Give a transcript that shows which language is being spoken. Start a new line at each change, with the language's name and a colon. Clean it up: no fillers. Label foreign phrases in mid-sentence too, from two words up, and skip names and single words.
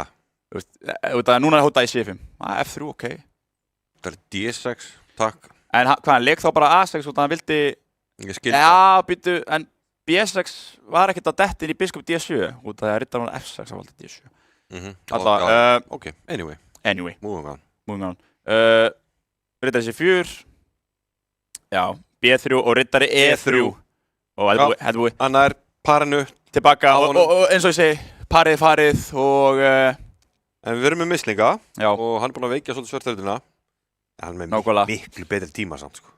Icelandic: Þú veist, út af því, núna er hótað í C5. F3, ok. Það D6, takk. En hvað, hann leik þá bara A6 út af því hann vildi... Ég skildi. Já, býttu, en B6 var ekkert að detta inn í biskup D7, út af því að rittar hann F6 að valda D7. Alltaf, ok,
English: Anyway. Moving on.
Icelandic: Rittari C4. Já, B3 og rittari E3. Og þetta er búið. Hann er parinu. Tilbaka og eins og ég segi, parið farið og... En við erum með mislinga. Já. Og hann er búinn að veikja svolítið svörtaritina. Hann er með miklu betri tíma samt, sko.